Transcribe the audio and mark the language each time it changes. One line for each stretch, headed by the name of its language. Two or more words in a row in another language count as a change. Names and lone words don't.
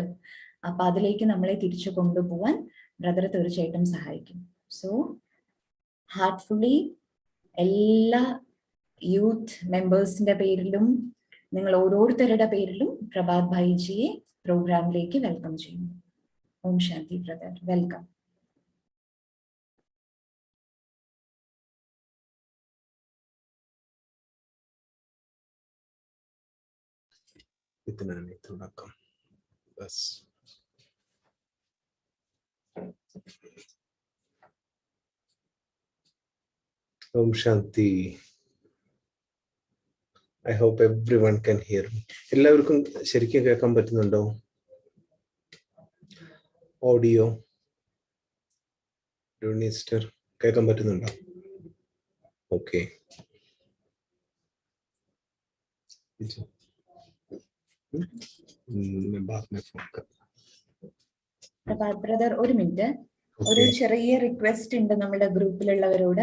Malayalam: അപ്പൊ അതിലേക്ക് നമ്മളെ തിരിച്ചു കൊണ്ടുപോകാൻ ബ്രദർ തീർച്ചയായിട്ടും സഹായിക്കും.
English: so heartfully
Malayalam: എല്ലാ
English: youth members
Malayalam: പേരിലും നിങ്ങൾ ഓരോരുത്തരുടെ പേരിലും പ്രഭാത് ഭായിജിയെ പ്രോഗ്രാമിലേക്ക് വെൽക്കം ചെയ്യുന്നു.
Sanskrit: ॐ शान्ति
Malayalam: ബ്രദർ, വെൽക്കം.
Hindi: इतना नहीं, थोड़ा कम बस.
Sanskrit: Om Shanti.
English: I hope everyone can hear me.
Malayalam: എല്ലാവർക്കും ശരിക്കും കേൾക്കാൻ പറ്റുന്നുണ്ടോ?
English: audio sister
Malayalam: കേൾക്കാൻ പറ്റുന്നുണ്ടോ? ഓക്കെ. പ്രഭാത് ബ്രദർ ഒരു മിനിറ്റ്, ഒരു ചെറിയ റിക്വസ്റ്റ് ഉണ്ട് നമ്മുടെ ഗ്രൂപ്പിലുള്ളവരോട്.